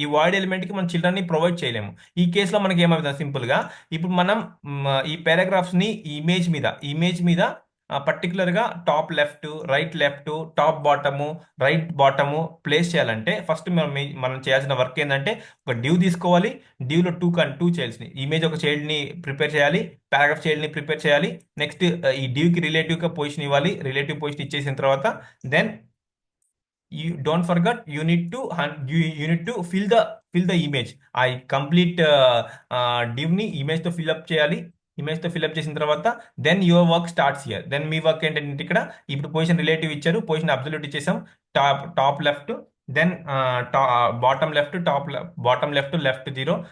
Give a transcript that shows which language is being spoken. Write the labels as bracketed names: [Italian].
[Telugu] ఈ void element కి మనం చిల్డ్రన్ ని ప్రొవైడ్ చేయలేము. ఈ కేసులో మనకి ఏమవుతుంది, సింపుల్ గా ఇప్పుడు మనం ఈ పారాగ్రాఫ్స్ ని ఇమేజ్ మీద పర్టికులర్ గా top left, right left, top bottom, right bottom place చేయాలంటే, ఫస్ట్ మనం చేయాల్సిన వర్క్ ఏంటంటే, ఒక డ్యూ తీసుకోవాలి. డ్యూలో టూ చైల్డ్స్ ని, ఇమేజ్ ఒక చైల్డ్ ని ప్రిపేర్ చేయాలి, పారాగ్రాఫ్ చైల్డ్ ని ప్రిపేర్ చేయాలి. నెక్స్ట్ ఈ డ్యూకి రిలేటివ్ గా పొజిషన్ ఇవ్వాలి. రిలేటివ్ పొజిషన్ ఇచ్చేసిన తర్వాత [English] Then you don't forget, you need to fill the image. [Telugu] ఆ కంప్లీట్ div ని ఇమేజ్ తో ఫిల్అప్ చేయాలి. ఇమేజ్ తో ఫిల్అప్ చేసిన తర్వాత [English] Then your work starts here. [Telugu] Then మీ work ఏంటంటే, ఇక్కడ ఇప్పుడు పొజిషన్ రిలేటివ్ ఇచ్చారు, పొజిషన్ అబ్సల్యూట్ ఇచ్చేసాం. [English] Top left, then bottom left, bottom left 0.